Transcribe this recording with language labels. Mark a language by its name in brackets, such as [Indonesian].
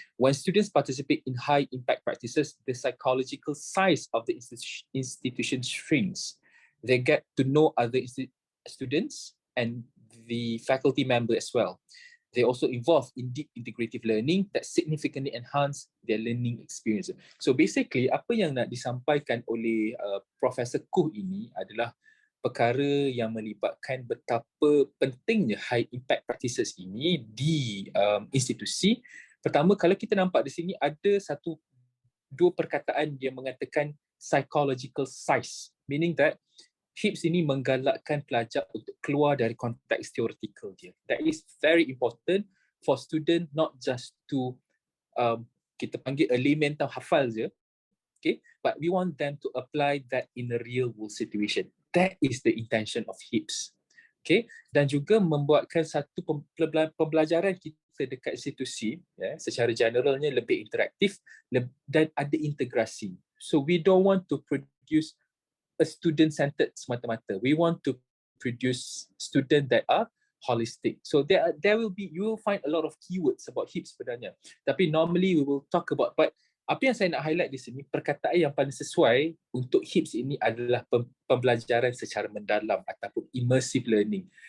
[English] When students participate in high impact practices, the psychological size of the institution shrinks. They get to know other students and the faculty member as well. They also involve in deep integrative learning that significantly enhance their learning experience. So basically, [Malay] apa yang nak disampaikan oleh Profesor Kuh ini adalah perkara yang melibatkan betapa pentingnya high impact practices ini di institusi. Pertama, kalau kita nampak di sini ada dua perkataan yang mengatakan psychological size, [English] meaning that [Malay] HIEPs ini menggalakkan pelajar untuk keluar dari konteks teoretikal dia. [English] That is very important for student, not just to [Malay] kita panggil [English] a layman [Malay] tahu hafal je, [English] okay, but we want them to apply that in a real world situation. That is the intention of HIEPs. [Malay] Okay, dan juga membuatkan satu pembelajaran kita dekat institusi, ya, secara generalnya lebih interaktif dan ada integrasi. [English] So we don't want to produce a student-centered semata-mata. We want to produce students that are holistic. So there will be, you will find a lot of keywords about HIEPs sebenarnya. [Malay] Tapi [English] normally we will talk about, but [Malay] apa yang saya nak highlight di sini, perkataan yang paling sesuai untuk HIEPs ini adalah pembelajaran secara mendalam ataupun immersive learning.